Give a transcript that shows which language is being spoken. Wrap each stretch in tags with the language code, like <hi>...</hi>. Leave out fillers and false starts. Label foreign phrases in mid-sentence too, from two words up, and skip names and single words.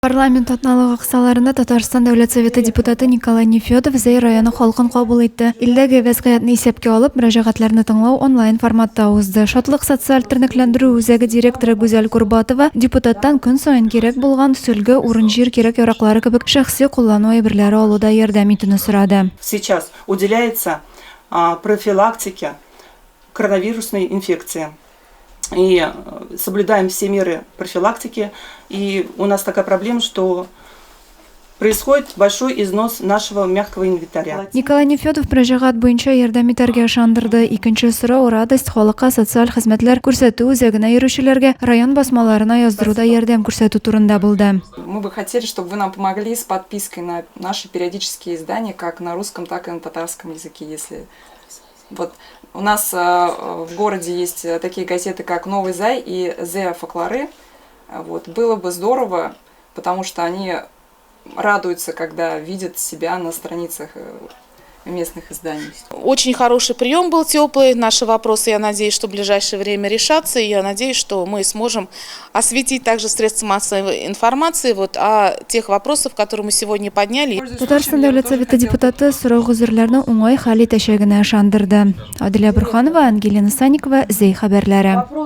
<tt>Парламент атналыгы кысаларында Татарстан Дәүләт Советы депутаты Николай Нефёдов Зәй районы халкын кабул итте. Илдәге вәзгыятьне исәпкә алып, мөрәҗәгатьләрне тыңлау онлайн форматта узды. Шатлык социаль тернәкләндерү үзәге директоры Гүзәл Курбатова депутаттан көн саен кирәк булган сөлге, урын җир кирәк яраклары кебек шәхси куллану әйберләре алуда ярдәм итүне сорады.</tt> <ru>Сейчас уделяется профилактике коронавирусной инфекции. И соблюдаем все меры профилактики. И у нас такая проблема, что происходит большой износ нашего мягкого инвентаря.</ru> <tt>Николай Нефёдов мөрәҗәгать буенча ярдәм итәргә ышандырды. Икенче сорау радость халыкка социаль хезмәтләр күрсәтү үзәгенә йөрүчеләргә район басмаларына яздыруда ярдәм күрсәтү турында булды.</tt> <ru>Мы бы хотели, чтобы вы нам помогли с подпиской на наши периодические издания, как на русском, так и на татарском языке, если... Вот у нас в городе есть такие газеты, как «Новый Зай» и «Зея Факлары». Вот. Было бы здорово, потому что они радуются, когда видят себя на страницах местных изданий. Очень хороший прием был, теплый. Наши вопросы, я надеюсь, что в ближайшее время решатся. И я надеюсь, что мы сможем осветить также средства массовой информации о тех вопросах, которые мы сегодня подняли.</ru> <tt>Татарстан Дәүләт Советы депутаты сорау гүзерләрне уңай хәл итәчәгенә ышандырды. Адилә Бурханова, Ангелина Санникова, Зәй хәбәрләре.</tt>